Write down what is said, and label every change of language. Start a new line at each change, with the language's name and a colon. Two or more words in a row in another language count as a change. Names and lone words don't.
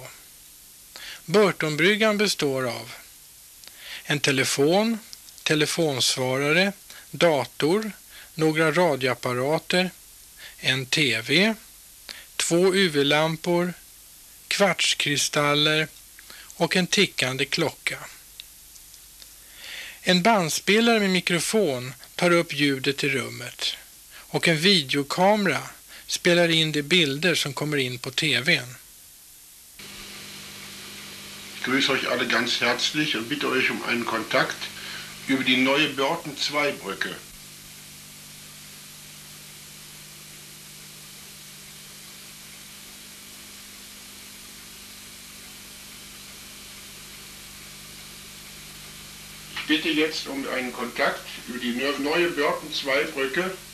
Swedish: Burtonbryggan består av en telefon, telefonsvarare, dator, några radioapparater, en TV, 2 UV-lampor, kvartskristaller och en tickande klocka. En bandspelare med mikrofon tar upp ljudet i rummet och en videokamera spelar in de bilder som kommer in på TV:n.
German: Ich grüße euch alle ganz herzlich und bitte euch um einen Kontakt über die neue Börten-2-Brücke. Ich bitte jetzt um einen Kontakt über die neue Börten-2-Brücke.